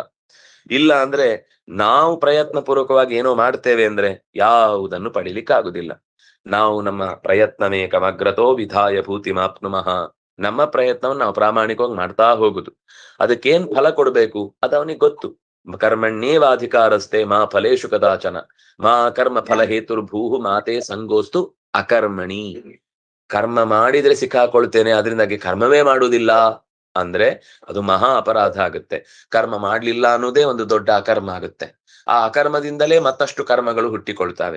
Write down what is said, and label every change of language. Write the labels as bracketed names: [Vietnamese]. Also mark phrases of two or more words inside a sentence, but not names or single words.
[Kannada] ಇಲ್ಲ ಅಂದ್ರೆ ನಾವು ಪ್ರಯತ್ನ ಪೂರ್ವಕವಾಗಿ ಏನೋ ಮಾಡ್ತೇವೆ ಅಂದ್ರೆ ಯಾವುದನ್ನು ಪಡಿಲಿಕ್ಕಾಗುದಿಲ್ಲ. ನಾವು ನಮ್ಮ [Sanskrit] ಪ್ರಯತ್ನಮೇಕಮಗ್ರತೋ ವಿಧಾಯ ಭೂತಿಮಾಪ್ನುಮಃ. [Kannada] ನಮ್ಮ ಪ್ರಯತ್ನವನ್ನು ನಾವು ಪ್ರಾಮಾಣಿಕವಾಗಿ ಮಾಡ್ತಾ ಹೋಗುದು. ಅದಕ್ಕೇನ್ ಫಲ ಕೊಡ್ಬೇಕು ಅದು ಅವನಿಗೆ ಗೊತ್ತು. [Sanskrit] ಕರ್ಮಣ್ಯೇವಾಧಿಕಾರಸ್ತೆ ಮಾ ಫಲೇಶು ಕದಾಚನ ಮಾ ಕರ್ಮ ಫಲ ಹೇತುರ್ಭೂಹು ಮಾತೆ ಸಂಗೋಸ್ತು ಅಕರ್ಮಣಿ. [Kannada] ಕರ್ಮ ಮಾಡಿದ್ರೆ ಸಿಕ್ಕಾಕೊಳ್ತೇನೆ, ಅದರಿಂದಾಗಿ ಕರ್ಮವೇ ಮಾಡುವುದಿಲ್ಲ ಅಂದ್ರೆ ಅದು ಮಹಾ ಅಪರಾಧ ಆಗುತ್ತೆ. ಕರ್ಮ ಮಾಡ್ಲಿಲ್ಲ ಅನ್ನೋದೇ ಒಂದು ದೊಡ್ಡ ಅಕರ್ಮ ಆಗುತ್ತೆ. ಆ ಅಕರ್ಮದಿಂದಲೇ ಮತ್ತಷ್ಟು ಕರ್ಮಗಳು ಹುಟ್ಟಿಕೊಳ್ತಾವೆ.